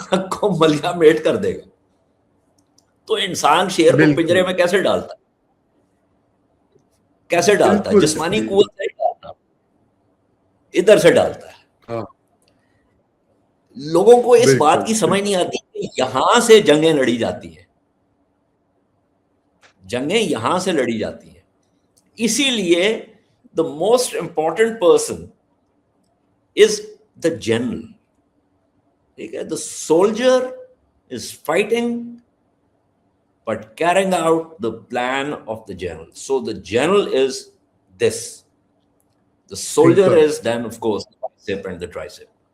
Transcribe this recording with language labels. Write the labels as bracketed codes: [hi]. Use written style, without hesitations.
[ur] کو ملیامیٹ کر دے گا. تو انسان شیر کو پنجرے میں کیسے ڈالتا ہے؟ جسمانی قوت سے ڈالتا، ادھر سے ڈالتا ہے. لوگوں کو اس بات کی سمجھ نہیں آتی کہ یہاں سے جنگیں لڑی جاتی ہیں، جنگیں یہاں سے لڑی جاتی ہیں. اسی لیے [en] The most important person is the general. [ur] ٹھیک ہے، [en] The soldier is fighting but carrying out the plan of the general. So the general is this. The soldier is then of course the bicep and the tricep.